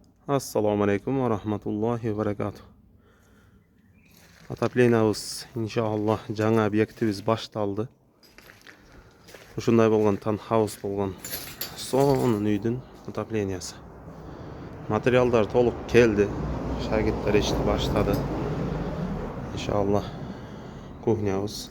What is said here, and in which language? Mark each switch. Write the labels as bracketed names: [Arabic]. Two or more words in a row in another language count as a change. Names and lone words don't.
[Arabic] السلام عليكم ورحمة الله وبركاته. [Kyrgyz] Отопленияыбыз inshaalloh жаңа объектибиz башталды. Ушундай болгон таунхаус болгон сонун үйдүн отоплениясы. Материалдар толук келди. Шагирттер ишти баштады. Inshaalloh кухнябыз.